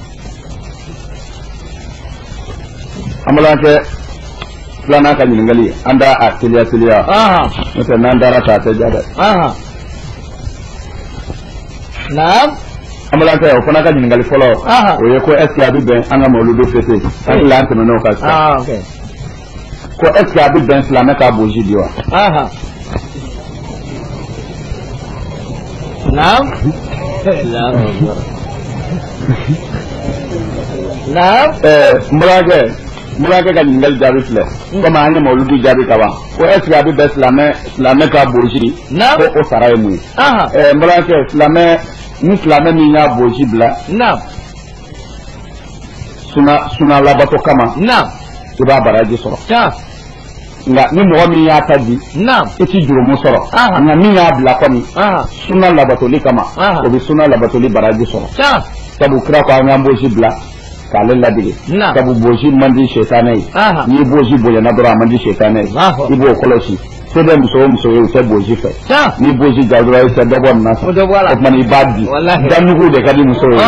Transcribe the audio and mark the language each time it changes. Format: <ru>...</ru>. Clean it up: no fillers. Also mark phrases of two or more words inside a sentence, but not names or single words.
<bm>An balankɛ filanan ka ɲininkali an da a teliya teliya. N'o tɛ n'an dara ta a tɛ ja dɛ. Naam. Amalankɛ o fana ka ɲininkali fɔlɔ o ye ko</bm> <fr>est ce que</fr> <bm>a bɛ bɛn an ka mawuludu fêter hakili an tɛmɛn'o kan sisan ko</bm> <fr>est ce que</fr> <bm>a bɛ bɛn silamɛ ka boji di wa? Naam. Mulake ka ɲininkali jaabi filɛ komi an ye mawuludu jaabi ka ban ko</bm> <fr>est ce que</fr> <bm>a bɛ bɛn silamɛ ka bosi ko o sara ye mun ye Mulake ni silamɛ min y'a bosi bila suna labato kama i b'a baraji sɔrɔ nka ni mɔgɔ min y'a ta di i ti jurumu sɔrɔ nka min y'a bila kɔni suna labatoli kama o bɛ suna labatoli baraji sɔrɔ sabu kira ko an y'an bosi bila k'ale ladege sabu bosi man di setanɛ ye n'i bosi bonyana dɔrɔn a man di setanɛ ye i b'o kɔlɔsi se bɛ muso o muso ye u tɛ bosi fɛ n'i bosi ja dɔrɔn i tɛ dɔ bɔ nin na fɛ o tuma i b'a di danugu de ka di muso ye.</bm>